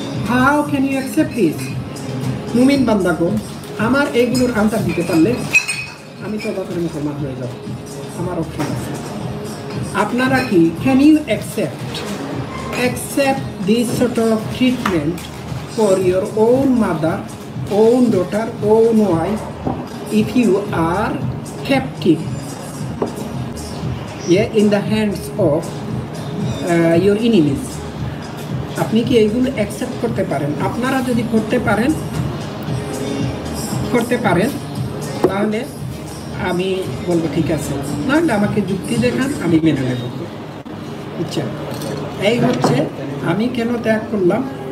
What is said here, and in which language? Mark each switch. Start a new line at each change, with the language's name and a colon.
English: How can you accept this?
Bangla: মুমিন বান্দাগণ, আমার এইগুলোর আনসার দিতে পারলে আমি তো করে মুসলমান হয়ে যাব, আমার অপশন আছে। আপনারা কি
English: Can you accept this sort of treatment for your own mother, own daughter, own wife, if you are captive in the hands of your enemies.
Bangla: আপনি কি এইগুলো অ্যাকসেপ্ট করতে পারেন? আপনারা যদি করতে পারেন তাহলে আমি বলবো ঠিক আছে, নাহলে আমাকে যুক্তি দেখান, আমি মেনে নেব। আচ্ছা, এই হচ্ছে আমি কেন ত্যাগ করলাম।